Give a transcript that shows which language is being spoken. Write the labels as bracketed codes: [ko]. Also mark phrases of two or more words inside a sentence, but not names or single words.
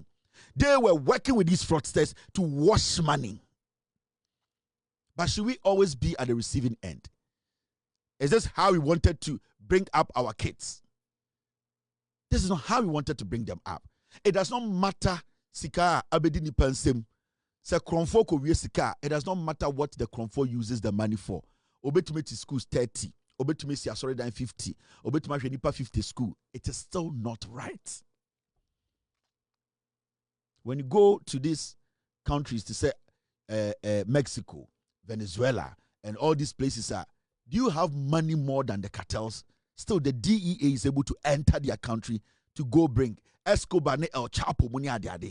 [en] They were working with these fraudsters to wash money. But should we always be at the receiving end? Is this how we wanted to bring up our kids? This is not how we wanted to bring them up. It does not matter [ak] sika abedini pensem se kronfo ko wie sika. [en] It does not matter what the kronfo uses the money for. [ak] Obetumeti schools 30, obetumeti asori dan 50, obetumati nipa 50 school. [en] It is still not right. When you go to these countries to say Mexico, Venezuela, and all these places are, do you have money more than the cartels? Still, the DEA is able to enter their country to go bring Escobar ne El Chapo money ade.